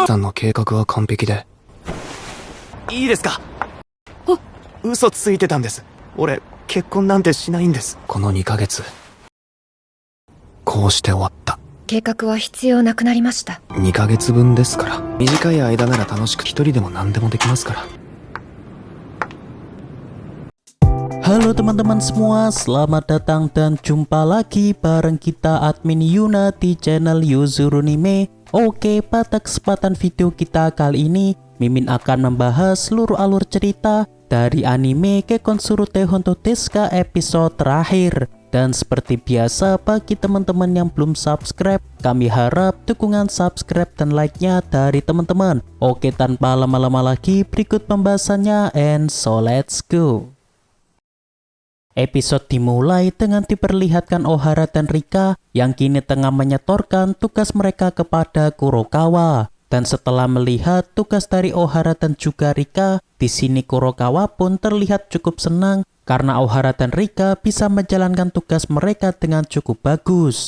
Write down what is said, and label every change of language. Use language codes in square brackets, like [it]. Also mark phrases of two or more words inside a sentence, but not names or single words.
[ja] さんの計画は完璧で。いいですか？嘘ついてたんです。俺、結婚なんてしないんです。この2ヶ月、こうして終わった。計画は必要なくなりました。 2ヶ月分ですから。短い間なら楽しく一人でも何でもできますから。 [id] Halo teman-teman semua, selamat datang dan jumpa lagi bareng kita admin Yuna di channel Yuzurunime. Oke, pada kesempatan video kita kali ini, Mimin akan membahas seluruh alur cerita dari anime Kekkonsuru Hontou Desu episode terakhir. Dan seperti biasa, bagi teman-teman yang belum subscribe, kami harap dukungan subscribe dan like-nya dari teman-teman. Oke, tanpa lama-lama lagi, berikut pembahasannya, [en] and so let's go. [id] Episode dimulai dengan diperlihatkan Ohara dan Rika yang kini tengah menyetorkan tugas mereka kepada Kurokawa. Dan setelah melihat tugas dari Ohara dan juga Rika, di sini Kurokawa pun terlihat cukup senang karena Ohara dan Rika bisa menjalankan tugas mereka dengan cukup bagus.